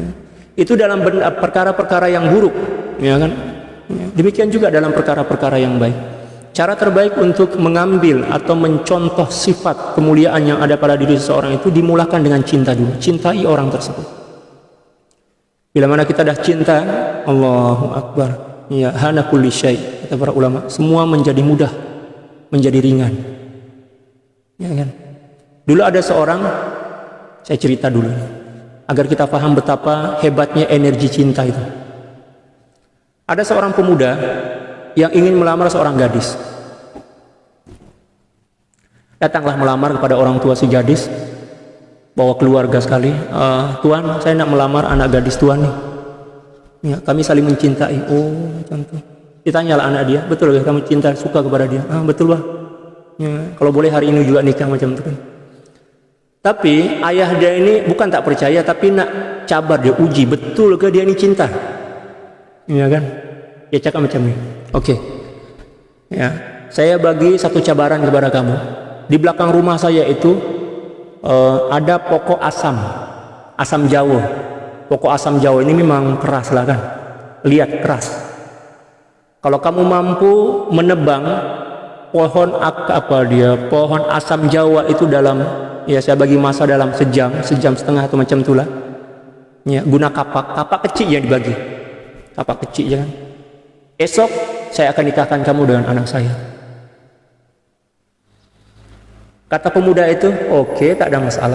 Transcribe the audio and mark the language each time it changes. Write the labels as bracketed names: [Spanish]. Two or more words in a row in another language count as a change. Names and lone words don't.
[Malay] Itu dalam perkara-perkara yang buruk, ya kan? Ya. Demikian juga dalam perkara-perkara yang baik. Cara terbaik untuk mengambil atau mencontoh sifat kemuliaan yang ada pada diri seseorang itu dimulakan dengan cinta dulu. Cintai orang tersebut. Bila mana kita dah cinta, [Arabic] Allahu Akbar. Ya, hana kulli syai, [Malay] kata para ulama. Semua menjadi mudah, menjadi ringan. Ya kan? Dulu ada seorang, saya cerita dulu agar kita paham betapa hebatnya energi cinta itu. Ada seorang pemuda yang ingin melamar seorang gadis. Datanglah melamar kepada orang tua si gadis, bawa keluarga sekali. Tuan, saya nak melamar anak gadis tuan nih. Ya, kami saling mencintai. Oh, tentu. Ditanyalah anak dia, betul ya kamu cinta, suka kepada dia? Betul bah. Ya, kalau boleh hari ini juga nikah macam itu kan. Tapi ayah dia ini bukan tak percaya, tapi nak cabar dia, uji betul ke dia ini cinta. Ya kan? Dia cakap macam ni. Oke. Ya, saya bagi satu cabaran kepada kamu. Di belakang rumah saya itu ada pokok asam Jawa. Pokok asam Jawa ini memang keras lah kan. Lihat keras. Kalau kamu mampu menebang pohon pohon asam Jawa itu dalam, ya saya bagi masa dalam sejam setengah atau macam itulah. Ya, guna kapak kecil yang dibagi. Kapak kecil jangan. Esok saya akan nikahkan kamu dengan anak saya. Kata pemuda itu, oke, tak ada masalah.